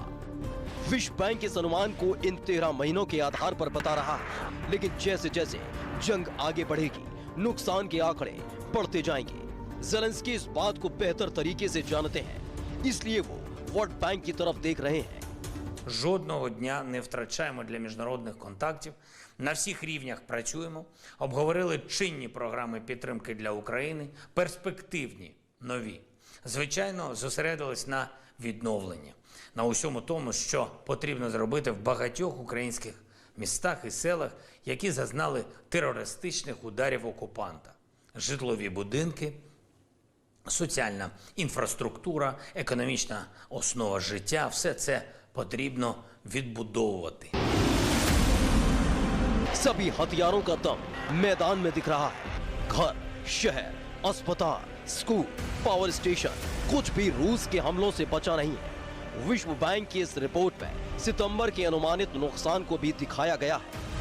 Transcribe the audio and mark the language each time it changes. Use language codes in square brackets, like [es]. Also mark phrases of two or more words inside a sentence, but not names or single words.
[hi] विश्व बैंक इस अनुमान को इन 13 महीनों के आधार पर बता रहा है, लेकिन जैसे जैसे जंग आगे बढ़ेगी नुकसान के आंकड़े बढ़ते जाएंगे। ज़ेलेंस्की इस बात को बेहतर तरीके से जानते हैं, इसलिए वो [en] World Bank [hi] की तरफ देख रहे हैं। [uk] Жодного дня не втрачаємо для міжнародних контактів. На всіх рівнях працюємо. Обговорили чинні програми підтримки для України, перспективні, нові. Звичайно, зосередились на відновленні, на усьому тому, що потрібно зробити в багатьох українських містах і селах, які зазнали терористичних ударів окупанта. Житлові будинки, соціальна інфраструктура, економічна основа життя – все це потрібно відбудовувати. [hi] सभी हथियारों का दम मैदान में दिख रहा है। घर, शहर, अस्पताल, स्कूल, [en] power station, [hi] कुछ भी रूस के हमलों से बचा नहीं है। विश्व बैंक की इस रिपोर्ट में सितंबर के अनुमानित नुकसान को भी दिखाया गया है।